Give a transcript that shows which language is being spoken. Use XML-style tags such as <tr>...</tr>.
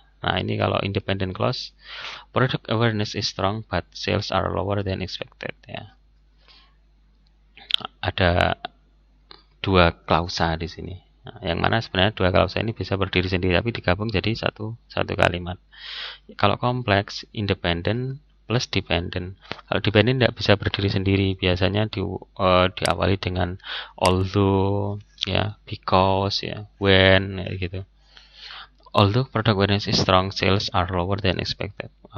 <id>Nah, ini kalau</id> <en>independent clause, product awareness is strong but sales are lower than expected ya.</en> <id>Ada 2 klausa di sini. Nah, yang mana sebenarnya 2 klausa ini bisa berdiri sendiri tapi digabung jadi satu kalimat. Kalau kompleks, independent plus dependent. Kalau dependent tidak bisa berdiri sendiri, biasanya diawali dengan although ya, because ya, when ya, gitu.</id> <en>Although product awareness is strong, sales are lower than expected.</en>